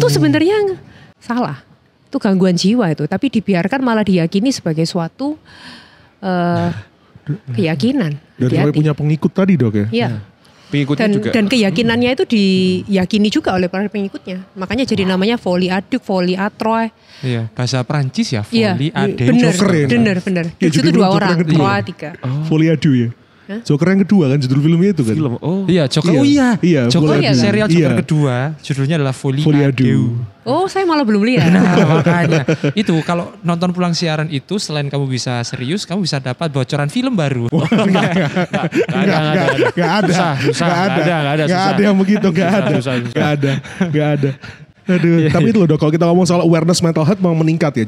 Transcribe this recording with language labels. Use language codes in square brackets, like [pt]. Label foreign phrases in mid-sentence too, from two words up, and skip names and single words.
[id] itu sebenarnya salah. Itu gangguan jiwa itu, tapi dibiarkan malah diyakini sebagai suatu keyakinan. Dan sampai Hati-hati. punya pengikut tadi dok ya. Iya. Pengikutnya juga. Dan keyakinannya itu diyakini juga oleh para pengikutnya. Makanya jadi namanya [fr] folie à deux, folie à trois. [id] Iya, bahasa Prancis ya, Iya, [fr] folie à deux. [id] benar, Joker ya? benar. Iya, Di situ judul dua Joker orang, yang kedua. trois, tiga. [fr] Folie à deux [id] ya. Joker yang kedua kan judul filmnya itu kan. Film. Oh. Iya, Joker. Iya. Oh iya. Iya, Joker Folie à deux. serial Joker Iya. kedua, judulnya adalah Folie Folie à à deux. Oh, saya malah belum lihat. Nah, makanya itu kalau nonton pulang siaran itu selain kamu bisa serius, kamu bisa dapat bocoran film baru. Enggak ada. Susah. Nggak ada, Nggak susah. ada yang begitu, nggak ada. Susah. Nggak ada. Aduh, tapi itu loh dok, kalau kita ngomong soal [en] awareness mental health [id] memang meningkat ya.